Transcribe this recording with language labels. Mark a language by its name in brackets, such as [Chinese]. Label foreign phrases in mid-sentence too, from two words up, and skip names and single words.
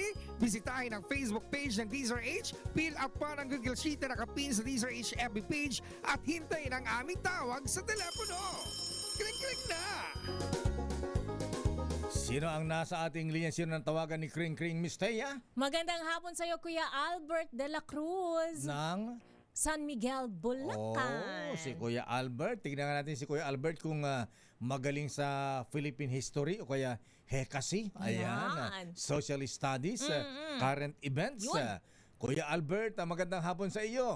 [Filipino] Bisitahin ang Facebook page ng DZRH, [English] fill up [Filipino] pa ng Google Sheet na nakapin sa DZRH FB page at hintayin ang aming tawag sa telepono. Kring-kring na! Sino ang nasa ating linya? Sino ang tawagan ni Kring Kring, Miss Thea? Magandang hapon sa iyo, Kuya Albert de la Cruz. Nang? San Miguel, Bulacan. Si Kuya Albert. Tignan natin si Kuya Albert kung magaling sa [English] Philippine history [Filipino] o kaya Hekasi. Ayan. [English] Social studies, current events. [Filipino] Kuya Albert, magandang hapon sa iyo.